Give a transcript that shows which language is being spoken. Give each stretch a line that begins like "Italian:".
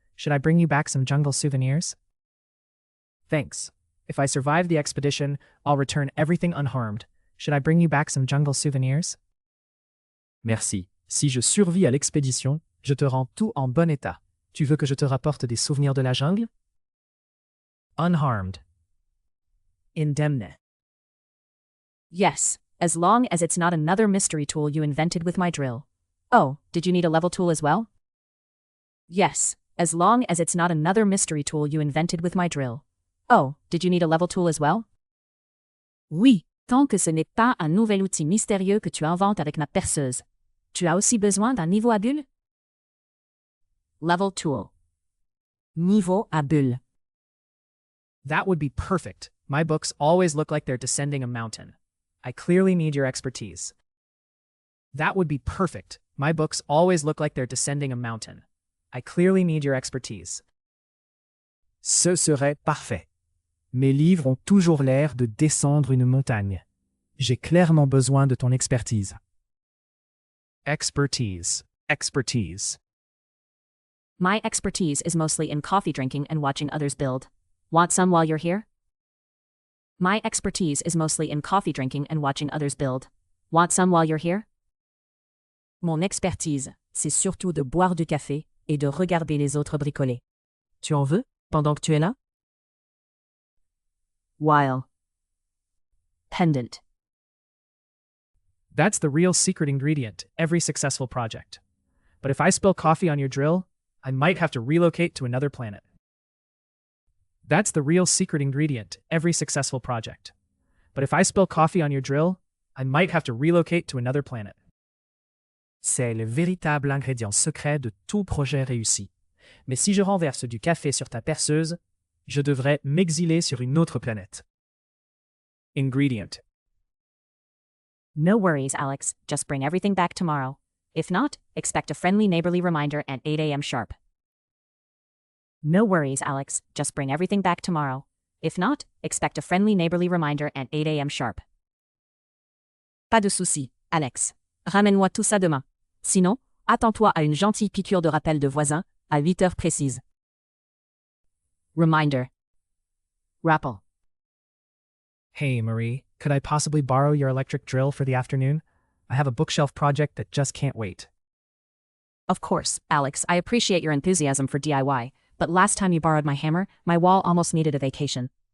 English: Should I bring you back some jungle souvenirs? Thanks. If I survive the expedition, I'll return everything unharmed. Should I bring you back some jungle souvenirs?
French: Merci. Si je survis à l'expédition, je te rends tout en bon état. Tu veux que je te rapporte des souvenirs de la jungle?
English: Unharmed.
French: Indemne.
English: Yes, as long as it's not another mystery tool you invented with my drill. Oh, did you need a level tool as well? Yes, as long as it's not another mystery tool you invented with my drill. Oh, did you need a level tool as well?
French: Oui, tant que ce n'est pas un nouvel outil mystérieux que tu inventes avec ma perceuse. Tu as aussi besoin d'un niveau à bulle?
English: Level tool.
French: Niveau à bulle.
English: That would be perfect. My books always look like they're descending a mountain. I clearly need your expertise. That would be perfect. My books always look like they're descending a mountain. I clearly need your expertise.
French: Ce serait parfait. Mes livres ont toujours l'air de descendre une montagne. J'ai clairement besoin de ton expertise. Expertise. Expertise.
English: My expertise is mostly in coffee drinking and watching others build. Want some while you're here? My expertise is mostly in coffee drinking and watching others build. Want some while you're here?
French: Mon expertise, c'est surtout de boire du café et de regarder les autres bricoler. Tu en veux, pendant que tu es là?
English: While.
French: Pendant.
English: That's the real secret ingredient to every successful project. But if I spill coffee on your drill, I might have to relocate to another planet. That's the real secret ingredient to every successful project. But if I spill coffee on your drill, I might have to relocate to another planet.
French: C'est le véritable ingrédient secret de tout projet réussi. Mais si je renverse du café sur ta perceuse, je devrais m'exiler sur une autre planète.
English: Ingredient. No worries, Alex. Just bring everything back tomorrow. If not, expect a friendly neighborly reminder at 8 a.m. sharp. No worries, Alex. Just bring everything back tomorrow. If not, expect a friendly neighborly reminder at 8 a.m. sharp.
French: Pas de souci, Alex. Ramène-moi tout ça demain. Sinon, attends-toi à une gentille piqûre de rappel de voisins, à 8 heures précises.
English: Reminder.
French: Rappel.
English: Hey, Marie, could I possibly borrow your electric drill for the afternoon? I have a bookshelf project that just can't wait. Of course, Alex, I appreciate your enthusiasm for DIY, but last time you borrowed my hammer, my wall almost needed a vacation.